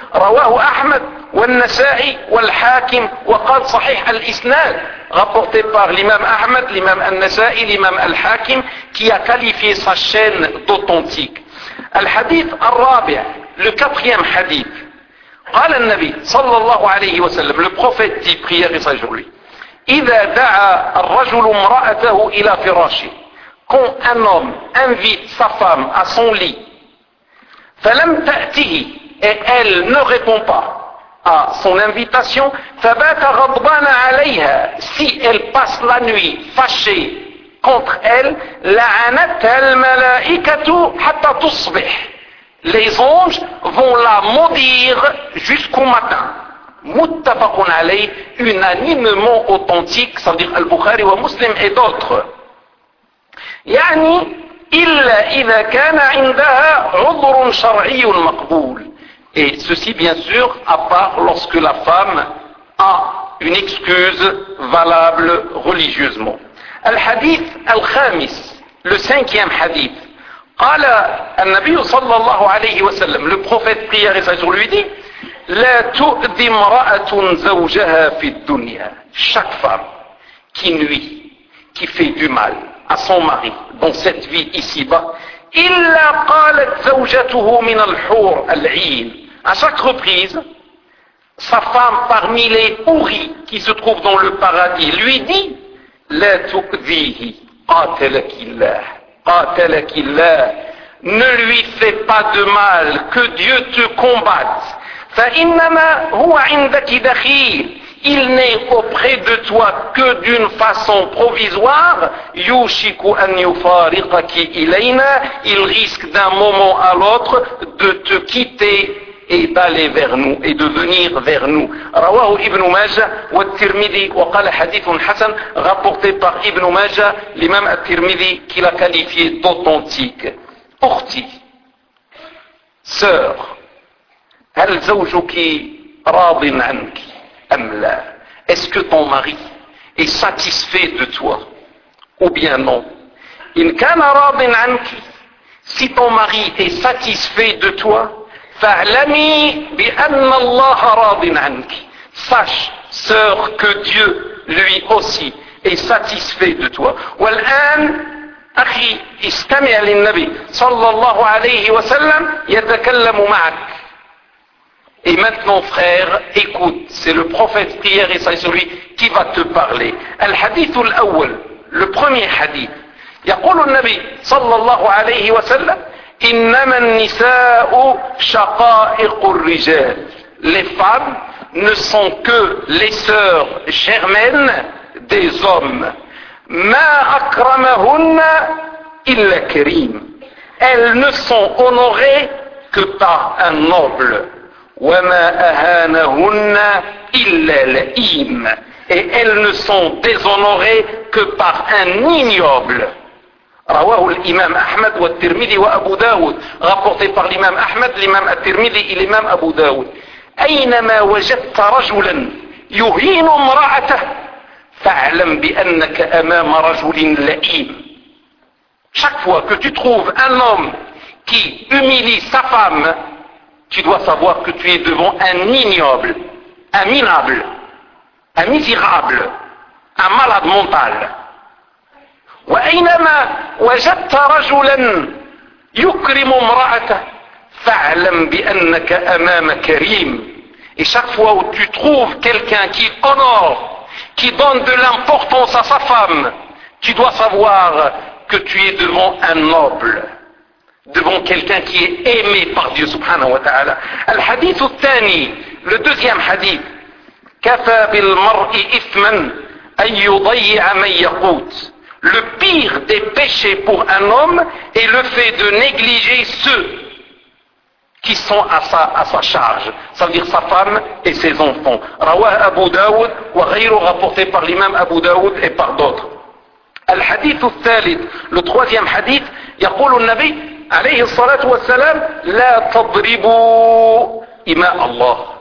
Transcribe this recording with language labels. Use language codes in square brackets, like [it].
[ar] رواه أحمد والنسائي والحاكم وقال صحيح الإسناد، [fr] rapporté par l'imam Ahmed, l'imam al-Nasa'i, l'imam al-Hakim, qui a qualifié sa chaîne d'authentique. [ar] Al-Hadith al-Rabi', [fr] le quatrième hadith. [ar] قال النبي صلى الله عليه وسلم، [fr] le prophète dit prière et salut sur lui. [ar] إذا دعا الرجل امرأته إلى فراشه. [fr] Quand un homme invite sa femme à son lit, [ar] فلم تأتيه, [fr] et elle ne répond pas à son invitation, [ar] فبات غضبان عليها. [fr] Si elle passe la nuit fâchée contre elle, [ar] لعنتها الملائكة حتى تصبح. [fr] Les anges vont la maudire jusqu'au matin. [ar] Muttafaqun alayh, [fr] unanimement authentique, ça veut dire Al-Bukhari wa Muslim et d'autres. [ar] يعني إلا إذا كان عندها عذر شرعي مقبول. [fr] Et ceci bien sûr à part lorsque la femme a une excuse valable religieusement. [ar] Al-Hadith al-Khamis, [fr] le cinquième hadith. [ar] قال النبي صلى الله عليه وسلم، [fr] le prophète prière et salut lui dit: [ar] لا تؤذي امرأة زوجها في الدنيا. [fr] Chaque femme qui nuit, qui fait du mal à son mari dans cette vie ici-bas, [ar] إلا قالت زوجته من الحور العين. [fr] À chaque reprise, sa femme parmi les houris qui se trouvent dans le paradis lui dit: [ar] لا تؤذيه قاتلك الله. قاتلك الله. [fr] Ne lui fais pas de mal, que Dieu te combatte. [ar] فإنما هو عندك دخيل. [fr] Il n'est auprès de toi que d'une façon provisoire. [ar] يوشك أن يفارقك إلينا. [fr] Il risque d'un moment à l'autre de te quitter et d'aller vers nous et de venir vers nous. [ar] رواه ابن ماجه والترمذي وقال حديث حسن، [fr] rapporté par ابن ماجه l'imam al-Tirmidhi qui l'a qualifié d'authentique. أختي، sœur، [ar] هل زوجك راض عنك أم لا؟ [fr] Est-ce que ton mari est satisfait de toi ou bien non؟ [ar] إن كان راض عنك، [fr] si ton mari est satisfait de toi، [ar] فاعلمي بأن الله راض عنك. [fr] Sache, sœur, que Dieu lui aussi est satisfait de toi. [ar] والآن أخي استمع للنبي صلى الله عليه وسلم يتكلم معك. [fr] Et maintenant frère, écoute, c'est le prophète prière et salut sur lui qui va te parler. [ar] الحديث الأول، [fr] le premier hadith. [ar] يقول النبي صلى الله عليه وسلم: إنما النساء شقائق الرجال. [fr] Les femmes ne sont que les sœurs germaines des hommes. [ar] ما أكرمهن إلا كريم. [fr] Elles ne sont honorées que par un noble. [ar] وما أهانهن إلا لئيم. [fr] Et elles ne sont déshonorées que par un ignoble. [ar] رواه الإمام أحمد والترمذي وأبو داود، [fr] rapporté par l'imam Ahmed, l'imam al-Tirmidhi et l'imam Abu Dawud. [ar] أينما وجدت رجلا يهين امرأته فاعلم بأنك أمام رجل لئيم. [fr] Chaque fois que tu trouves un homme qui humilie sa femme, tu dois savoir que tu es devant un ignoble, un minable, un misérable, un malade mental. [ar] وأينما وجدت رجلا يكرم امرأته فاعلم بأنك أمام كريم. [fr] Et chaque fois où tu trouves quelqu'un qui honore, qui donne de l'importance à sa femme, tu dois savoir que tu es devant un noble, devant quelqu'un qui est aimé par Dieu subhanahu wa ta'ala. [ar] Al-hadith al-thani, [fr] le deuxième hadith, [ar] كَفَى بِالْمَرْءِ إِثْمًا أَنْ يُضَيِّعَ مَنْ يَقُوتُ. [fr] Le pire des péchés pour un homme est le fait de négliger ceux qui sont à sa charge, c'est-à-dire sa femme et ses enfants. [ar] Rawah Abu Daoud wa ghayru, [fr] rapporté par l'imam Abu Daoud et par d'autres. [ar] Al-hadith al-thalith, [fr] le troisième hadith, [ar] yaqulu an-nabi alayhi salatu wa salam, la tadribu ima Allah.